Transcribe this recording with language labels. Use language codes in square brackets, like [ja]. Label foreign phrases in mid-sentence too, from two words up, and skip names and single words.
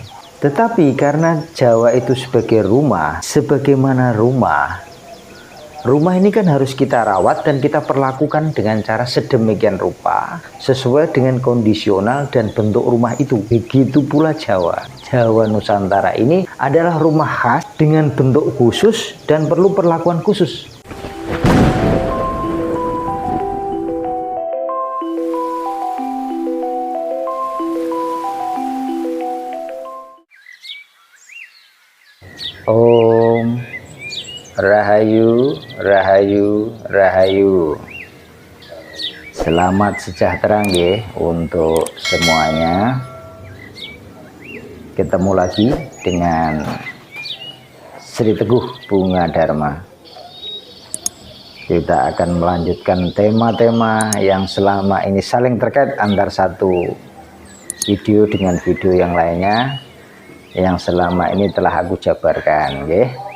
[id] Tetapi karena Jawa itu sebagai rumah, sebagaimana rumah ini kan harus kita rawat dan kita perlakukan dengan cara sedemikian rupa sesuai dengan kondisional dan bentuk rumah itu. Begitu pula Jawa Nusantara ini adalah rumah khas dengan bentuk khusus dan perlu perlakuan khusus. [jv] Om Rahayu, Rahayu, Rahayu. [id] Selamat sejahtera nggih untuk semuanya. Ketemu lagi dengan Sri Teguh Bunga Dharma. Kita akan melanjutkan tema-tema yang selama ini saling terkait antar satu video dengan video yang lainnya, yang selama ini telah aku jabarkan, nggih.